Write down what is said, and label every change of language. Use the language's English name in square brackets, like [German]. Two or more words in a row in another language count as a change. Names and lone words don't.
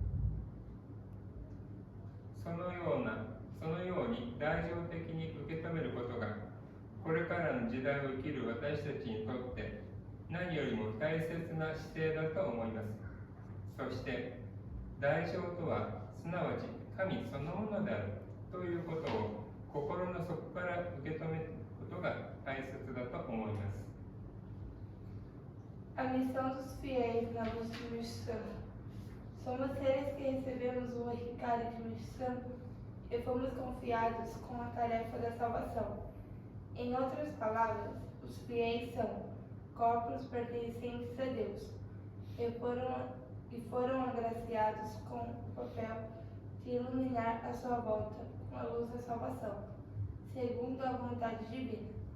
[Japanese] そのように大乗的に受け止めることが、これからの時代を生きる私たちにとって何よりも大切な姿勢だと思います。そして大乗とはすなわち神そのものであるということを心の底から受け止めることが大切だと思います。 [Portuguese] A missão dos fiéis na luz de Meixo Sama. Somos seres que recebemos o Hikari de Meixo Sama e fomos confiados com a tarefa da salvação. Em outras palavras, os fiéis são corpos pertencentes a Deus e foram agraciados com o papel de iluminar a sua volta com a luz da salvação, segundo a vontade divina.